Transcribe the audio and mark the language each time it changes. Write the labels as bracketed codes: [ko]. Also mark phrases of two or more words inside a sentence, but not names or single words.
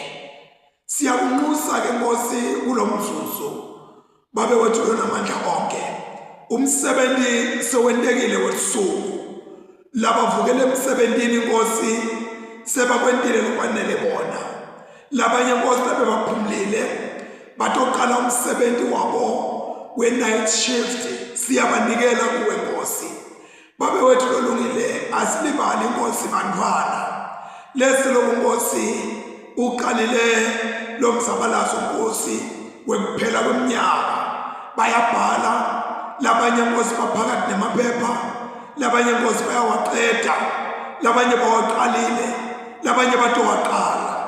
[ss] Siyakunxusa ke Nkosi kulomzuzu babe wethu lonamandla onke. Umsebenzi sewentekile wesuku. Labavukele emsebenzini Nkosi sebakwentile lokwanele bona. Labanye Nkosi labe baphumlile batoqala umsebenzi wabo we- [en] night shift. [ss] Siyabanikela kuwe Nkosi. Babe wethu lolungile asilibali Nkosi bantwana. Lesi lokunkosi uqalile lo mzabalazo Nkosi wekuphela kweminyaka. Bayabhala, labanye Nkosi baphakathi nemaphepha, labanye Nkosi bayawaqeda, labanye bawaqalile, labanye batowaqala.